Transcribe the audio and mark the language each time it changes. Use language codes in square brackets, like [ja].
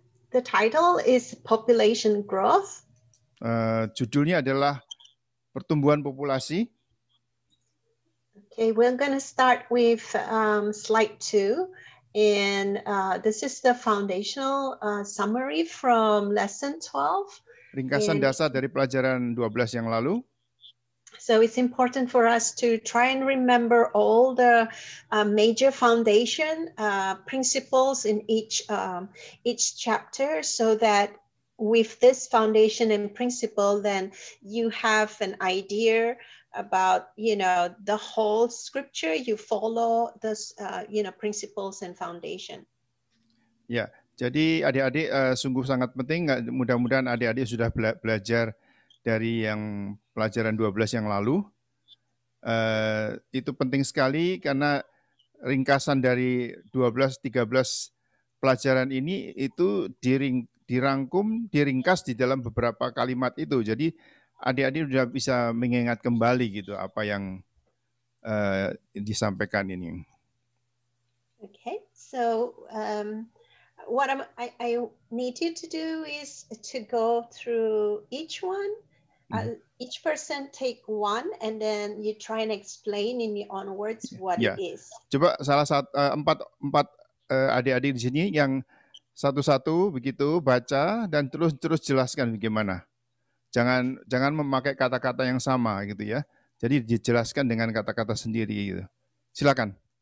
[en] The title is population growth. [id] Judulnya adalah pertumbuhan populasi. [en] Okay, we're going to start with slide 2. And this is the foundational summary from lesson 12. [id] Ringkasan dasar dari pelajaran 12 yang lalu. [en] So it's important for us to try and remember all the major foundation principles in each chapter, so that with this foundation and principle, then you have an idea about, the whole scripture. You follow this, principles and foundation. [id] Ya, jadi adik-adik sungguh sangat penting. Mudah-mudahan adik-adik sudah belajar dari yang pelajaran 12 yang lalu. Itu penting sekali karena ringkasan dari 12-13 pelajaran ini itu diringkas di dalam beberapa kalimat itu. Jadi adik-adik sudah bisa mengingat kembali gitu apa yang disampaikan ini. [en] Okay, so what I need you to do is to go through each one. Each person take one, and then you try and explain in your own words what it is. [id] Coba salah satu empat adik-adik di sini yang satu-satu begitu baca dan terus jelaskan bagaimana. Jangan memakai kata-kata yang sama gitu ya. Jadi dijelaskan dengan kata-kata sendiri gitu. Silakan.